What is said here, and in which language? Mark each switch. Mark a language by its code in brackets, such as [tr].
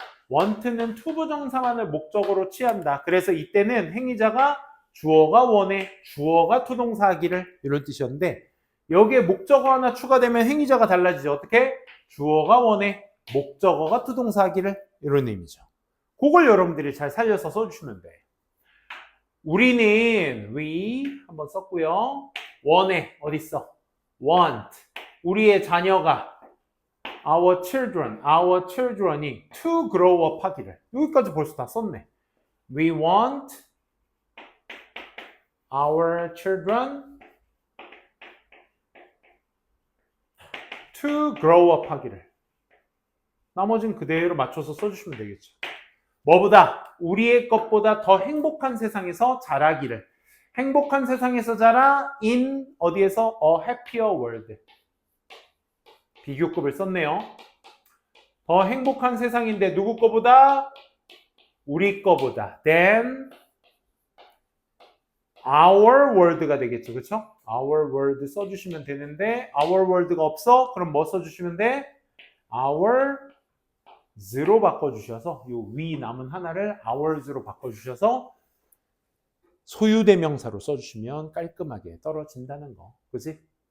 [ko] want는 투부정사만을 목적으로 취한다. 그래서 이때는 행위자가 주어가 원해, 주어가 투동사 하기를 이런 뜻이었는데 여기에 목적어 하나 추가되면 행위자가 달라지죠. 어떻게? 주어가 원해, 목적어가 투동사 하기를 이런 의미죠. 그걸 여러분들이 잘 살려서 써주시면 돼. 우리는 we 한번 썼고요. 원해 어딨어? [en] want [ko] 우리의 자녀가 [en] our children이 to grow up 하기를. [ko] 여기까지 벌써 다 썼네. [en] We want our children to grow up 하기를. [ko] 나머지는 그대로 맞춰서 써주시면 되겠죠. 뭐보다? 우리의 것보다 더 행복한 세상에서 자라기를. 행복한 세상에서 자라 in 어디에서? [en] A happier world. [ko] 비교급을 썼네요. 더 행복한 세상인데 누구 거보다? 우리 거보다. [en] Then our world가 되겠죠. [ko] 그렇죠? [en] our world [ko] 써주시면 되는데 our world가 없어? 그럼 뭐 써주시면 돼? ours로 바꿔주셔서 요 위 남은 하나를 ours로 바꿔주셔서 소유대명사로 써주시면 깔끔하게 떨어진다는 거. 그치?